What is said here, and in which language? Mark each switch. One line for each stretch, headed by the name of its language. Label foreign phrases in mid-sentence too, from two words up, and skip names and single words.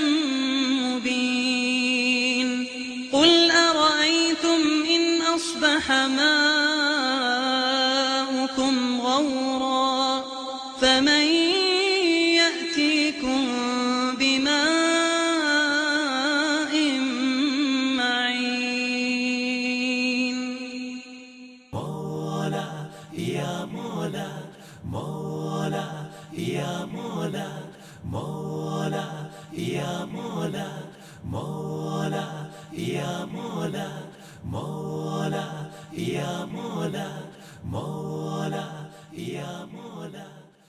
Arabic: مبين قل أرأيتم إن أصبح ماؤكم غورا فمن يأتيكم بماء معين مولا يا مولا مولا يا مولا مولا يا مولا مولا يا مولا مولا يا مولا مولا يا مولا